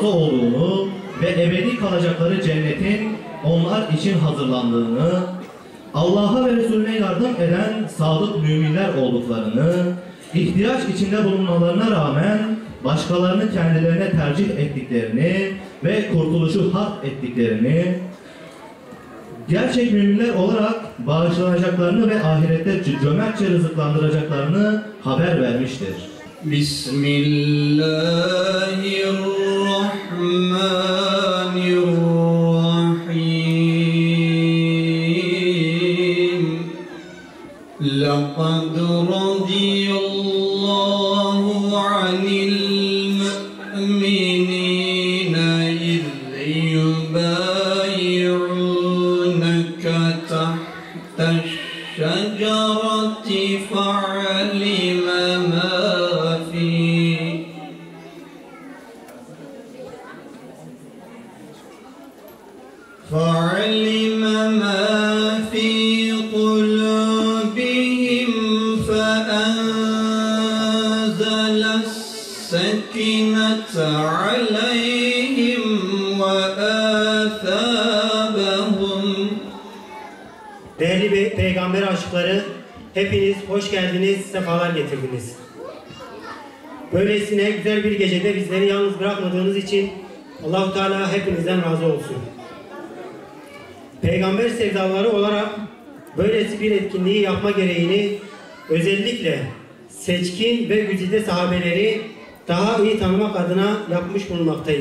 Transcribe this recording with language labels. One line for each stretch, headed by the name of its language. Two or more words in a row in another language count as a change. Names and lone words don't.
Turkish: olduğunu ve ebedi kalacakları cennetin onlar için hazırlandığını, Allah'a ve Resulüne yardım eden sadık müminler olduklarını, ihtiyaç içinde bulunmalarına rağmen başkalarını kendilerine tercih ettiklerini ve kurtuluşu hak ettiklerini, gerçek müminler olarak bağışlanacaklarını ve ahirette cömertçe rızıklandıracaklarını haber vermiştir.
Arabic: Bismillahirrahmanirrahim. لقد رضي الله عن المؤمنين إذ يبايعونك تحت الشجرة فعلم ما فعلم ما في قلوبهم فأنزل السكينة عليهم وآثابهم.
Turkish: Değerli peygamber aşıkları, hepiniz hoş geldiniz, sefalar getirdiniz. Böylesine güzel bir gecede bizleri yalnız bırakmadığınız için Allah-u Teala hepinizden razı olsun. Peygamber sevdaları olarak böylesi bir etkinliği yapma gereğini özellikle seçkin ve güzide sahabeleri daha iyi tanımak adına yapmış bulunmaktayız.